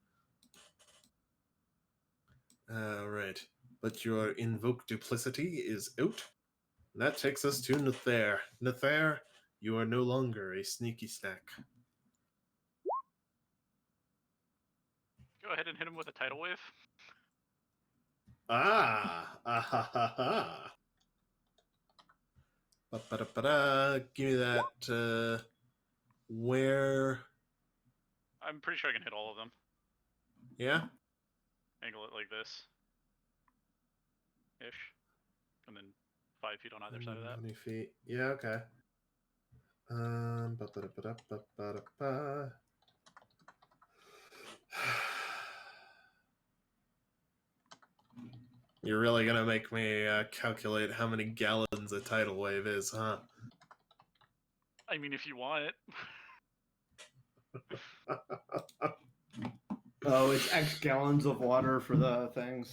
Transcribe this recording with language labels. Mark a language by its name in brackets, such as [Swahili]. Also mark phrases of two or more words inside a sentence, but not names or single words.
[English] Alright. But your invoke duplicity is out. And that takes us to Nether. Nether, you are no longer a sneaky snack. Go ahead and hit him with a tidal wave. Ah! Ha ha. Ba-ba-da-ba-da. Give me that, where... I'm pretty sure I can hit all of them. Yeah? Angle it like this. Ish. And then 5 feet on either side of that. 20 feet. Yeah, okay. Ba-ba-da-ba-da-ba-ba-da-ba. You're really gonna make me calculate how many gallons a tidal wave is, huh? I mean, if you want it. Oh, it's X gallons of water for the things.